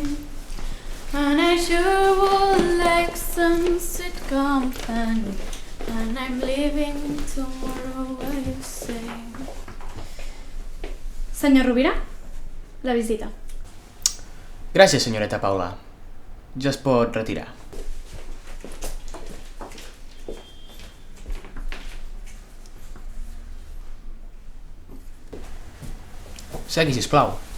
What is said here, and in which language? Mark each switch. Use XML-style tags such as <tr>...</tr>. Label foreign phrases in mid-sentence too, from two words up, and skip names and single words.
<en>And I sure would like some sweet company. And I'm leaving tomorrow, what you say?</en> <ca>Senyor Rovira, la visita. Gràcies, senyoreta Paula. Ja es pot retirar. Segui, sisplau.</ca>